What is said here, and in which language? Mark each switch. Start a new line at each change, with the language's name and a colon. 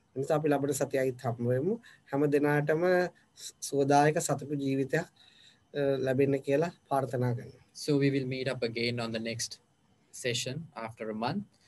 Sinhala: නිසා අපි ලබන සතියයිත් හම්බ වෙමු. හැම දිනාටම සෝදායක සතුටු ජීවිතයක් ලැබෙන්න කියලා ප්‍රාර්ථනා කරනවා.
English: So we will meet up again on the next session after a month.